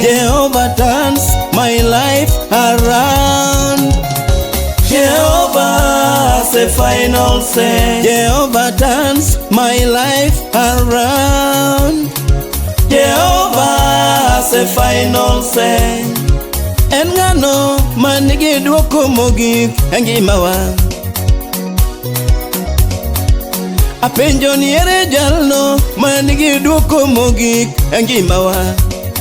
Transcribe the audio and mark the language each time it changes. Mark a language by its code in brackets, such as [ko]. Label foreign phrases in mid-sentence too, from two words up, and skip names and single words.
[en] Jehovah turns my life around. Jehovah has a final say. Jehovah turns my life around. Jehovah has a final say. [luo] En ngano manigi duoko mogik engimawa. Apenjo ni ere jalno manigi duoko mogik engimawa.